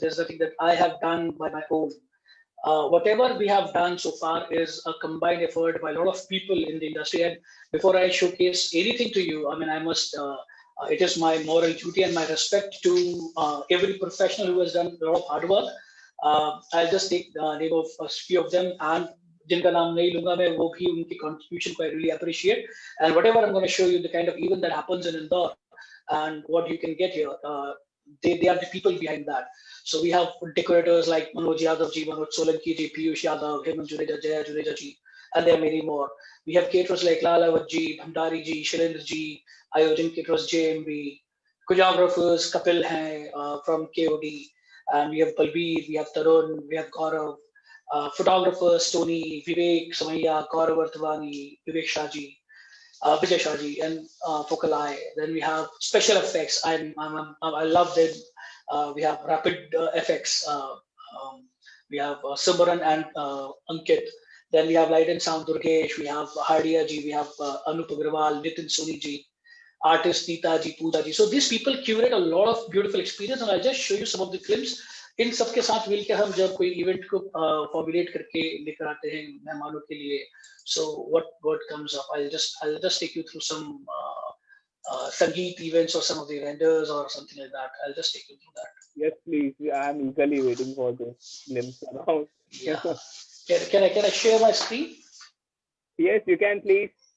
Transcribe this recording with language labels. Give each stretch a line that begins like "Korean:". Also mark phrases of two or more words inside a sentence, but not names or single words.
English: There's nothing that I have done by my own. Whatever we have done so far is a combined effort by a lot of people in the industry. And before I showcase anything to you, I mean, I must. It is my moral duty and my respect to every professional who has done a lot of hard work. I'll just take the name of a few of them, and
Hindi: जिनका नाम नहीं लूंगा मैं वो भी उनकी contribution को
English: I really appreciate. And whatever I'm going to show you, the kind of event that happens in Indore and what you can get here, they are the people behind that. So we have decorators like Manoj Yadav ji, Manoj Solanki ji, Piyush Yadav, Hemant Juneja, Jaya Juneja ji, and there are many more. We have caterers like Lala Vajji, Bhandari ji, Shailendra ji, Ayojan Caterers JMB, choreographers Kapil hai from KOD, and we have Balbir, we have Tarun, we have Gaurav, photographers Tony, Vivek Samaya, Gaurav Arthavani, Vivek Shahji, Vijay Shahji, and Focal Eye. Then we have special effects. I love them. We have rapid effects. We have Simran and Ankit. Then we have Light and Sound Durgesh. We have Hardia ji. We have Anup Agrawal, Nitin Soni ji, artist Neeta ji, Pooja ji. So these people curate a lot of beautiful experience, and I'll just show you some of the films.
Hindi: इन सबके साथ मिलकर हम जब कोई इवेंट को फॉर्मुलेट करके लेकर आते हैं मेहमानों के लिए.
English: So what comes up? I'll just take you through some Sangeet events or some of the vendors or something like that. I'll just take you through that. Yes, please. I'm eagerly waiting for this glimpse around. Yeah. Can I share my screen? Yes, you can, please.